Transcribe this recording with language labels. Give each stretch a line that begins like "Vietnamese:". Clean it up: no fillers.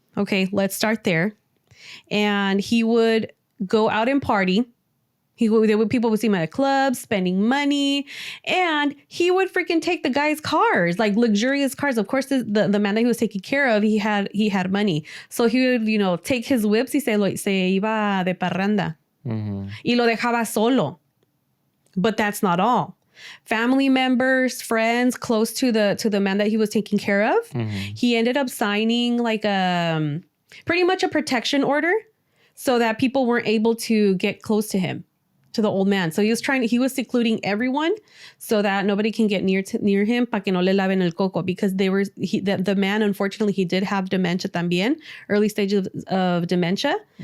English: Okay, let's start there. And he would go out and party. People would see him at clubs, spending money, and he would freaking take the guy's cars, like luxurious cars. Of course, the man that he was taking care of, he had money, so he would take his whips.
Spanish: Se iba de parranda, y lo dejaba solo.
English: But that's not all. Family members, friends close to the man that he was taking care of, he ended up signing like pretty much a protection order, so that people weren't able to get close to him, to the old man. So he was secluding everyone so that nobody can get near him,
Spanish: pa que no le laven el coco,
English: because the man, unfortunately, he did have dementia
Spanish: también,
English: early stages of dementia.